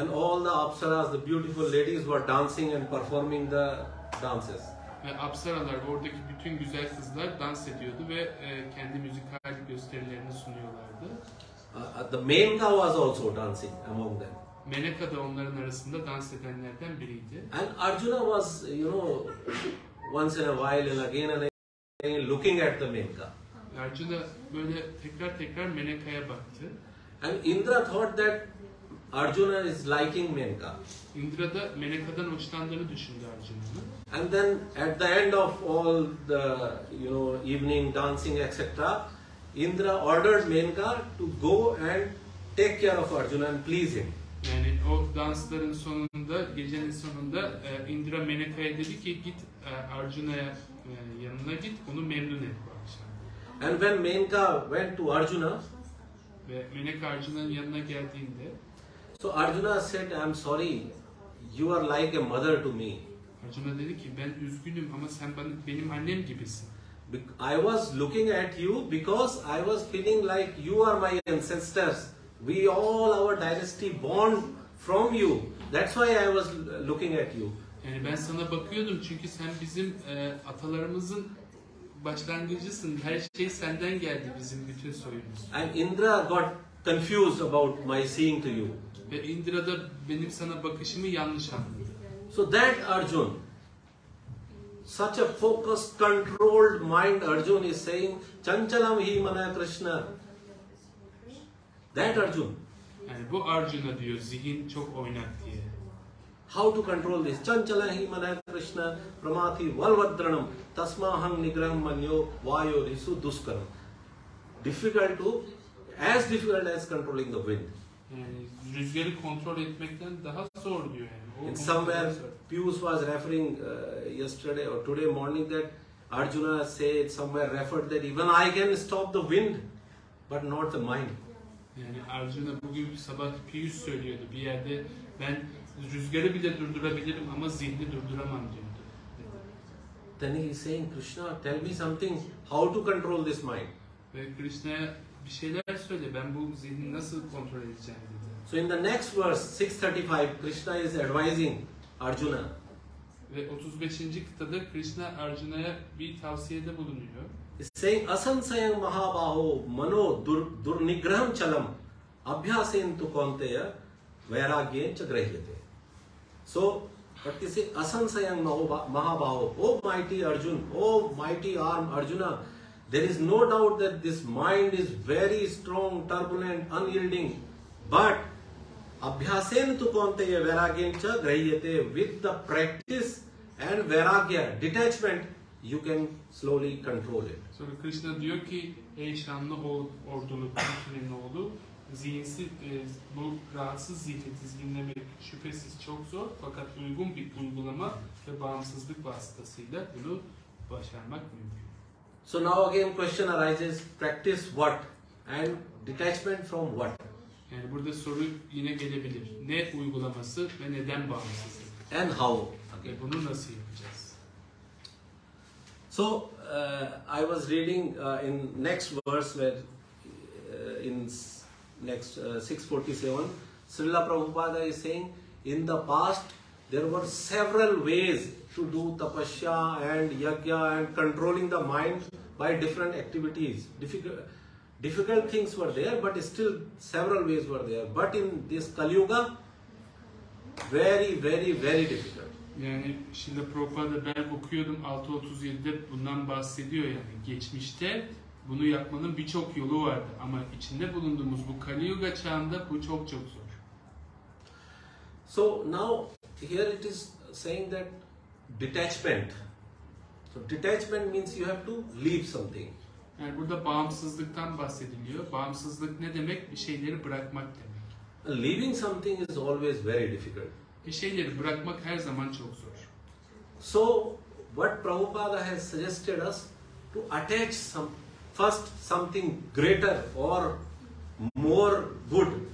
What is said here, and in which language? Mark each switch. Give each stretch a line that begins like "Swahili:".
English: And all the apsaras, the beautiful ladies were dancing and performing the dances.
Turkish: Ve apsaralar, oradaki bütün güzel kızlar dans ediyordu ve kendi müzikal gösterilerini sunuyorlardı.
English: The Menka was also dancing among them.
Turkish: Meneka da onların arasında dans edenlerden biriydi.
English: And Arjuna was, once in a while and again looking at the Menka.
Turkish: Arjuna böyle tekrar Meneka'ya baktı.
English: And Indra thought that Arjuna is liking Menka.
Turkish: Indra da Meneka'dan hoşlandığını düşündü Arjuna'nın.
English: And then at the end of all the evening dancing etc., Indra ordered Menka to go and take care of Arjuna and please him.
Turkish: Yani o dansların sonunda, gecenin sonunda Indra Meneka'ya dedi ki git Arjuna'ya yanına git, onu memnun et bu akşam.
English: And when Menka went to Arjuna,
Turkish: ve Meneka Arjuna'nın yanına geldiğinde,
English: so Arjuna said, "I am sorry, you are like a mother to me."
Turkish: Arjuna dedi ki ben üzgünüm ama sen benim annem gibisin.
English: I was looking at you because I was feeling like you are my ancestors. We all our dynasty born from you. That's why I was looking at you.
Turkish: Yani ben sana bakıyordum çünkü sen bizim atalarımızın başlangıcısın. Her şey senden geldi, bizim bütün soyumuz.
English: And Indra got confused about my seeing to you.
Turkish: Ve Indra da benim sana bakışımı yanlış anladı.
English: So that Arjuna such a focused, controlled mind, Arjuna is saying,
Sanskrit: Chanchalam hi mana Krishna.
English: That Arjuna.
Turkish: Yani bu Arjuna diyor, zihin çok oynak diye.
English: How to control this?
Sanskrit: Chanchalam hi mana Krishna, pramati valvadranam, tasmād nigraham manyo vayo risu duskaram.
English: Difficult as controlling the wind.
Turkish: Yani rüzgarı kontrol etmekten daha zor diyor yani.
English: In somewhere, Piyush was referring yesterday or today morning that Arjuna said, somewhere referred that even I can stop the wind, but not the mind.
Turkish: Yani Arjuna bugün sabah Piyush söylüyordu bir yerde, ben rüzgarı bile durdurabilirim ama zihni durduramam diyordu.
English: Then he is saying, Krishna, tell me something, how to control this mind.
Turkish: Ve Krishna'ya bir şeyler söyle, ben bu zihni nasıl kontrol edeceğim dedi.
English: So in the next verse, 635, Krishna is advising Arjuna.
Turkish: Ve 35. kıtada Krishna Arjuna'ya bir tavsiyede bulunuyor.
English: He's saying,
Sanskrit: asansayam mahabaho mano durnigraham chalam abhyasentu konteya vairagyen cha grahyate.
English: So, what is it?
Sanskrit: Asansayam mahabaho,
English: oh mighty Arjuna, oh mighty arm Arjuna, there is no doubt that this mind is very strong, turbulent, unyielding, but
Sanskrit: abhyasentu konteya vairagyen cha grahyate,
English: with the practice and vairagya, detachment, you can slowly control it.
Turkish: Sonra Krishna diyor ki, ey şanlı ordulu Kunti'nin oğlu, zihinsiz, bu rahatsız zihni dizginlemek şüphesiz çok zor, fakat uygun bir uygulama ve bağımsızlık vasıtasıyla bunu başarmak mümkün.
English: So now again question arises, practice what and detachment from what?
Turkish: Yani burada soru yine gelebilir. Ne uygulaması ve neden bağımsızlık?
English: And how?
Turkish: Ve bunu nasıl yapacağız?
English: So I was reading in next verse where in next 647, Srila Prabhupada is saying, in the past there were several ways to do tapasya and yajna and controlling the mind by different activities. Difficult things were there, but still several ways were there. But in this Kali Yuga, very, very, very difficult.
Turkish: Yani şimdi Prabhupada ben okuyordum 637'de bundan bahsediyor yani. Geçmişte bunu yapmanın birçok yolu vardı ama içinde bulunduğumuz bu Kali Yuga çağında bu çok zor.
English: So now here it is saying that detachment. So detachment means you have to leave something.
Turkish: Yani burada bağımsızlıktan bahsediliyor. Bağımsızlık ne demek? Bir şeyleri bırakmak demek.
English: Leaving something is always very difficult.
Turkish: Bir şeyleri bırakmak her zaman çok zor.
English: So what Prabhupada has suggested us to attach first something greater or more good.